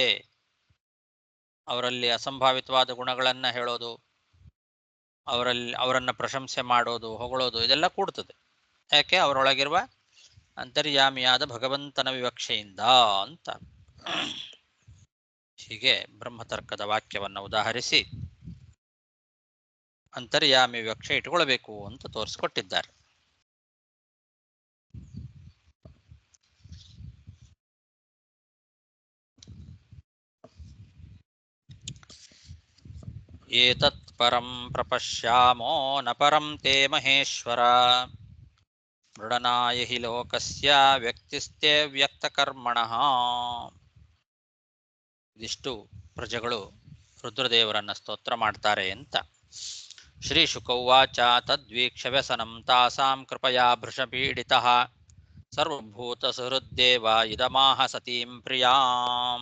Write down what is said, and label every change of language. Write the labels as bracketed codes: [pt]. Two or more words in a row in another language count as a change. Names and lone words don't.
[kn] ಅವರಲ್ಲಿ ಅಸಂಭಾವಿತವಾದ ಗುಣಗಳನ್ನ ಹೇಳೋದು, ಅವರನ್ನ ಪ್ರಶಂಸೆ ಮಾಡೋದು, ಹೊಗಳೋದು, ಇದೆಲ್ಲ ಕೂಡುತ್ತದೆ. ಯಾಕೆ? ಅವರೊಳಗಿರುವ ಅಂತರ್ಯಾಮಿಯಾದ ಭಗವಂತನ ವಿವಕ್ಷೆಯಿಂದ ಅಂತ. ಹೀಗೆ ಬ್ರಹ್ಮತರ್ಕದ ವಾಕ್ಯವನ್ನು ಉದಾಹರಿಸಿ ಅಂತರ್ಯಾಮಿ ವಿವಕ್ಷೆ ಇಟ್ಕೊಳ್ಬೇಕು ಅಂತ ತೋರಿಸ್ಕೊಟ್ಟಿದ್ದಾರೆ. [sa] ಏತತ್ ಪರಂ ಪ್ರಪಶ್ಯಾಮೋ ನ ಪರಂ ತೇ ಮಹೇಶ್ವರ ಮೃಡನಾಯ ಹಿ ಲೋಕಸ್ಯ ವ್ಯಕ್ತಿಸ್ಥೆ ವ್ಯಕ್ತಕರ್ಮಣಃ. [kn] ಇದಿಷ್ಟು ಪ್ರಜೆಗಳು ರುದ್ರದೇವರನ್ನ ಸ್ತೋತ್ರ ಮಾಡ್ತಾರೆ ಅಂತ. [sa] ಶ್ರೀ ಶುಕೌವಾಚ ತದ್ವೀಕ್ಷ್ಯ ವ್ಯಸನಂ ತಾಸಾಂ ಕೃಪಯಾ ಭೃಷಪೀಡಿತಃ ಸರ್ವಭೂತ ಸುಹೃದ್ದೇವ ಇದಮಾಹ ಸತೀಂ ಪ್ರಿಯಾಂ.